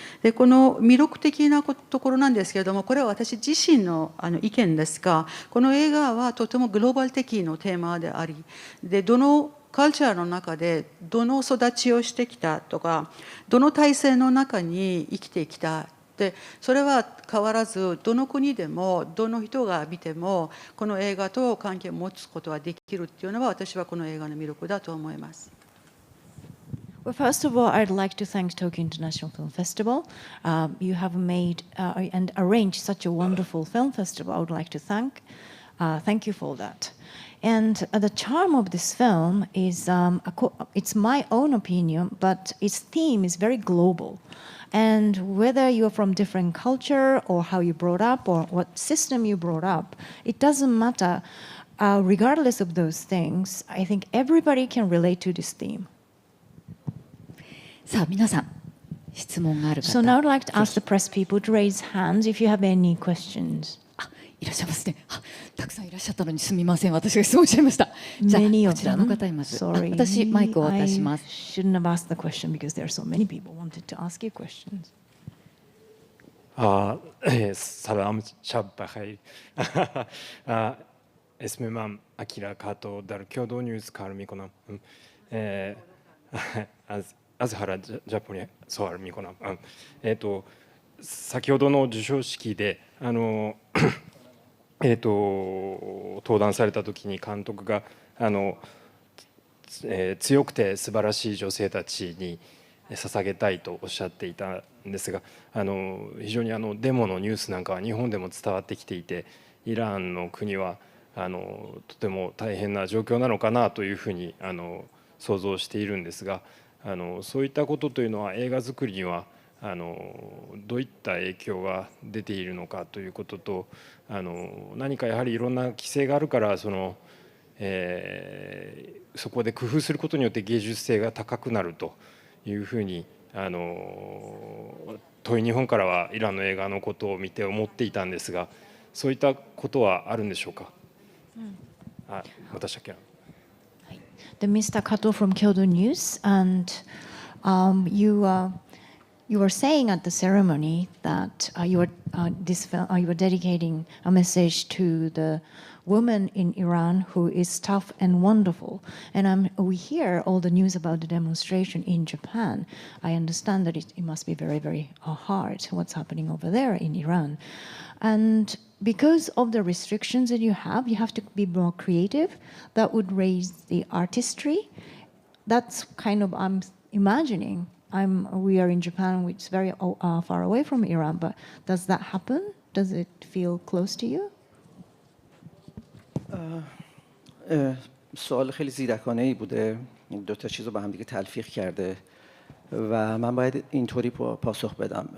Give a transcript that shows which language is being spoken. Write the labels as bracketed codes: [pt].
[ja] でこの魅力的なところなんですけれども、これは私自身の意見ですが、この映画はとてもグローバル的なテーマであり、でどのカルチャーの中でどの育ちをしてきたとか、どの体制の中に生きてきた。でそれは変わらずどの国でもどの人が見てもこの映画と関係を持つことができるっていうのは私はこの映画の魅力だと思います。 [en] Well, first of all, I'd like to thank Tokyo International Film Festival. You have made and arranged such a wonderful film festival. I would like to thank you for that. And the charm of this film is, it's my own opinion, but its theme is very global. And whether you're from different culture or how you brought up or what system you brought up, it doesn't matter. Regardless of those things, I think everybody can relate to this theme. [ja] さあ皆さん質問がある方。 [en] So now I'd like to ask the press people to raise hands if you have any questions. [ja] いらっしゃいますね。たくさんいらっしゃったのにすみません。私が質問しちゃいました。じゃあこちらの方います。私マイクを渡します。 [en] I shouldn't have asked the question because there are so many people wanted to ask you questions. [fa] سلام شب بخیر. اسم من اکیرا کاتو در کیودو نیوز کار میکنم. از原ジャポニسوال میکنم. [ja] 先ほどの授賞式で登壇された時に監督が強くて素晴らしい女性たちに捧げたいとおっしゃっていたんですが、非常にデモのニュースなんかは日本でも伝わってきていて、イランの国はとても大変な状況なのかなというふうに想像しているんですが、そういったことというのは映画作りにはどういった影響が出ているのかということと、何かやはりいろんな規制があるからそこで工夫することによって芸術性が高くなるというふうに遠い日本からはイランの映画のことを見て思っていたんですが、そういったことはあるんでしょうか。私だけ。 [en] The Mr. Kato from Kyodo News, and you were saying at the ceremony that you were dedicating a message to the woman in Iran who is tough and wonderful. And we hear all the news about the demonstration in Japan. I understand that it must be very, very hard what's happening over there in Iran. And because of the restrictions that you have to be more creative. That would raise the artistry. That's kind of, I'm imagining, we are in Japan, which is very far away from Iran, but does that happen? Does it feel close to you? [fa] سوال خیلی زیرکانه ای بوده، این دو تا چیز رو با هم دیگه تلفیق کرده و من باید اینطوری پاسخ بدم.